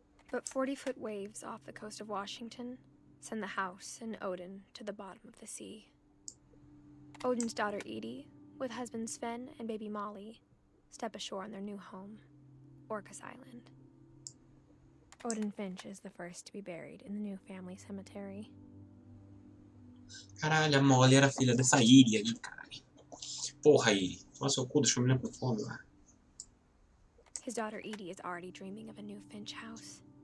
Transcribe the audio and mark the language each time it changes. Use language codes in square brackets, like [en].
[en] But 40-foot waves off the coast of Washington send the house and Odin to the bottom of the sea. Odin's daughter Edie, with husband Sven and baby Molly, step ashore in their new home. Orcas Island. Odin Finch is the first to be buried in the new family cemetery. [pt] Caralho, a Molly era filha dessa Iri aí, caralho. Porra, Iri. Nossa, o cu deixou a menina com fome lá. [en] His daughter Edith is already dreaming of a new Finch house.